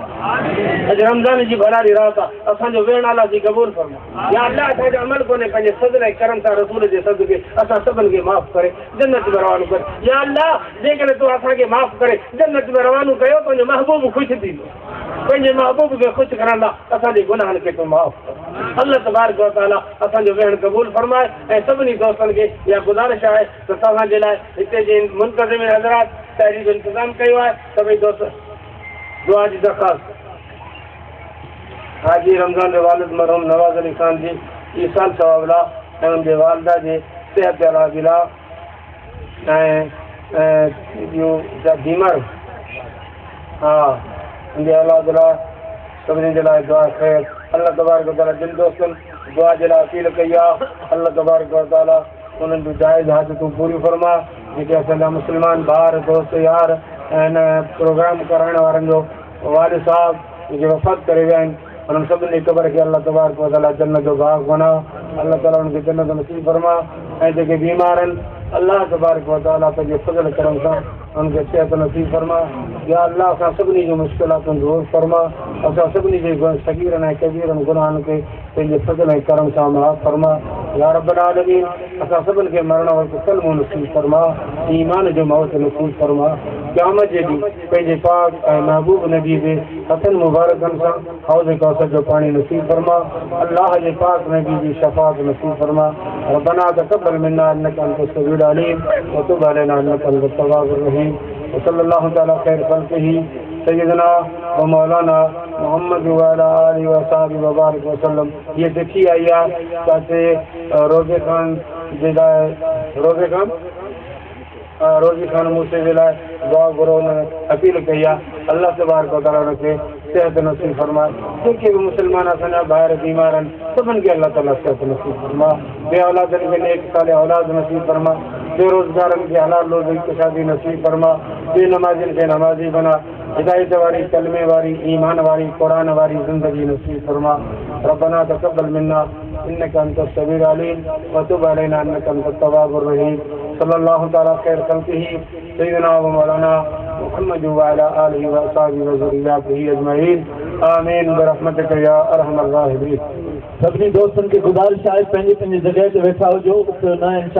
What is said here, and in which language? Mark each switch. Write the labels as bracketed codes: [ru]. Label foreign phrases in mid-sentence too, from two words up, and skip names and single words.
[sd] अॼु रमज़ान जी भलाड़ी रात आहे, असांजो वेहण अल्लाह जी क़बूल फरमा। [ar] يا الله [sd] असांजो अमल कोन्हे, पंहिंजे सदर ऐं करम सां रसूल जे सदके असां सभिनि खे माफ़ करे जन्नत में रवानो कर। [ar] يا الله [sd] जेकॾहिं तूं असांखे माफ़ करे जन्नत में रवानो कयो, तुंहिंजो महबूब ख़ुशि थींदो, पंहिंजे महबूब खे ख़ुशि करण लाइ असांजे गुनाहनि खे तूं माफ़ कर। [ar] الله تبارك وتعالى [sd] असांजो वेहण क़बूल फरमाए ऐं सभिनी दोस्तनि खे इहा गुज़ारिश आहे त तव्हांजे लाइ हिते जे मुंतज़िम हज़रात तहरीर जो इंतज़ाम कयो आहे। सभई दोस्त दुआ जी दरख़्वास्त। हाजी रमज़ान जो वालिद मरहूम नवाज़ अली ख़ान जी ईसाल सवाबला ऐं उनजे वालिदा जे सिहत अलाजिला ऐं ॿियूं बीमार, हा उनजे अलाजिला सभिनी जे लाइ दुआ ख़ैर। [ar] الله تبارك وتعالى [sd] जिन दोस्तनि दुआ जे लाइ अपील कई आहे, [ar] الله تبارك وتعالى [sd] उन्हनि जूं जाइज़ हाजतूं पूरियूं फरमा। जेके असांजा मुस्लमान भाउर दोस्त यार ऐं हिन प्रोग्राम कराइण वारनि जो वालिद साहब जेके वफ़ात करे विया आहिनि, उन्हनि सभिनी क़बर खे [ar] الله تبارك وتعالى [sd] जन्नत जो बाग़ बना, [ar] الله تعالى [sd] उनखे जन्नत नसीब फरमा। ऐं जेके बीमार आहिनि, [ar] الله تبارك وتعالى [sd] पंहिंजे फज़ल करम सां उनखे सिहत नसीब फरमा। [ar] يا الله [sd] असां सभिनी जूं मुश्किलातुनि दूर फरमा, असां सभिनी जे सगीरनि ऐं कबीरनि गुनाहनि खे पंहिंजे फज़ल ऐं करम सां माफ़ फरमा। [ar] يا رب العالمين [sd] असां सभिनि खे मरण वक़्तु कलमो नसीब फरमा, ईमान जो मौत नसीब फरमा। क़यामत जे ॾींहुं पंहिंजे पाक ऐं महबूब नबी जे हथनि मुबारकनि सां हौज़ कौसर जो पाणी नसीब फरमा। अल्लाह जे पाक नबी जी शफ़ाअत नसीब फरमा। [ar] ربنا تقبل منا إنك أنت السميع العليم وتب علينا إنك أنت التواب الرحيم. وصلى الله تعالى خير خلقه سيدنا ومولانا محمد وعلى آله وأصحابه وبارك وسلم. [sd] ये चिठी आई आहे ताकि रोज़े खान जे लाइ रोज़ी खान मूसे जे लाइ दुआ घुरो। अपील कई आहे [ar] الله تبارك وتعالى [sd] उनखे सिहत नसीब फरमाए। जेके बि मुस्लमान असांजा ॿाहिरि बीमार आहिनि, सभिनि खे [ar] الله تعالى [sd] सिहत नसीब फरमा। बे औलादनि खे नेक साले औलाद नसीब फरमा। बेरोज़गारनि खे हलाल रोज़ी शादी नसीब फरमा। बेनमाज़ियुनि खे नमाज़ी बना। हिदायत वारी, कलमे वारी, ईमान वारी, क़ुरान वारी ज़िंदगी नसीब फरमा। [ar] ربنا تقبل منا إنك أنت السميع العليم وتب علينا إنك أنت التواب الرحيم. صلى الله تعالى خير خلقه سيدنا ومولانا محمد وعلى آله وأصحابه وذريته أجمعين آمين برحمتك يا أرحم الراحمين. [sd] सभिनी दोस्तनि खे गुज़ारिश आहे पंहिंजी पंहिंजी जॻह ते वेठा हुजो, न